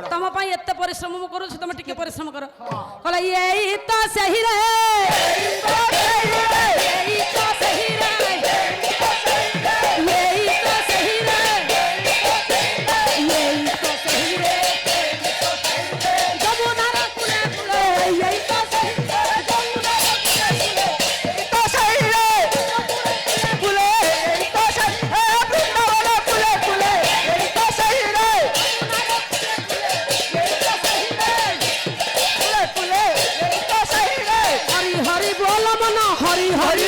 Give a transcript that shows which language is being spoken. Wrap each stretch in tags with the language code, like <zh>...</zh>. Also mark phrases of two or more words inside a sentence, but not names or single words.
<or>ତମ ପାଇଁ ଏତେ ପରିଶ୍ରମ ମୁଁ କରୁଛି ତମେ ଟିକେ ପରିଶ୍ରମ କର କହିଲା</or> <bn>এই তো সেই রে এই তো সেই রে এই তো সেই রে এই তো সেই রে যমুনার কূলে কূলে এই তো সেই যমুনার কুলে এই তো সেই বৃন্দাবন কুলে কুলে এই তো সেই রে কুলে কুলে এই তো সেই রে হরি হরি বল মন হরি হরি</bn>